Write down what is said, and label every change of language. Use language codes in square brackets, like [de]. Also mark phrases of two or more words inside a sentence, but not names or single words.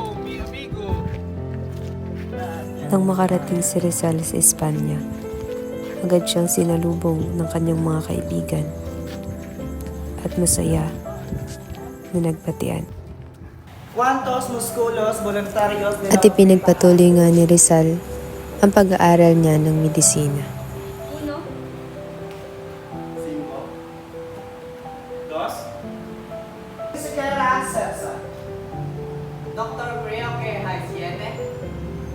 [tl] Nang makarating si Rizal sa Espanya, agad siyang sinalubong ng kanyang mga kaibigan at masaya na nagbatian. [es] Cuantos musculos voluntarios de [tl] At ipinagpatuloy nga ni Rizal ang pag-aaral niya ng medisina. [es] 1, 5, 2, Esquerra Celsa. Doctor, creo que hay 7.